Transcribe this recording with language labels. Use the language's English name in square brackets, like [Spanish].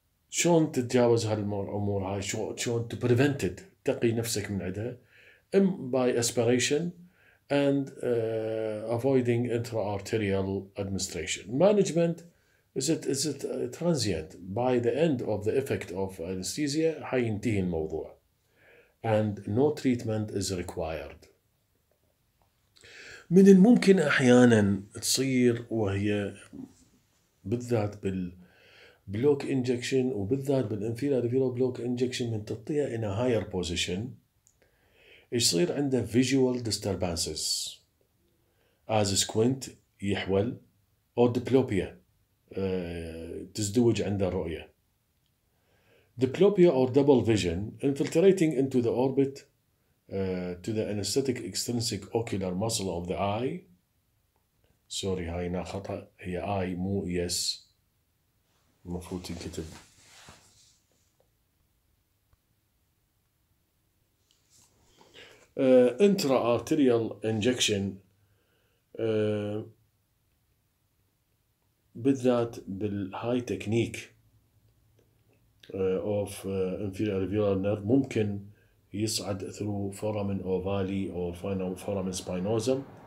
[Arabic] شلون تتجاوز هالأمور هاي؟ شلون [English] to prevent it، [Arabic] تقي نفسك من عندها [English] by aspiration and avoiding intra-arterial administration. Management is it transient. By the end of the effect of anesthesia [Arabic] حينتهي الموضوع [English] and no treatment is required. [Arabic] من الممكن أحيانا تصير وهي بالذات بالبلوك انجكشن وبالذات بالانفيرال بلوك انجكشن من تعطيها [English] in a higher position [Arabic] يصير عنده [English] visual disturbances as squint [Arabic] يحول [English] or diplopia [Arabic] تزدوج عنده الرؤية. [English] Diplopia or double vision infiltrating into the orbit to the anesthetic extrinsic ocular muscle of the eye. [Arabic] سوري هاي هنا خطأ، هي eye مو yes، المفروض تنكتب [English] intra-arterial injection [Arabic] بالذات بالهاي تكنيك [English] of inferior alveolar nerve [Arabic] ممكن يصعد [English] through foramen ovale or foramen spinosum.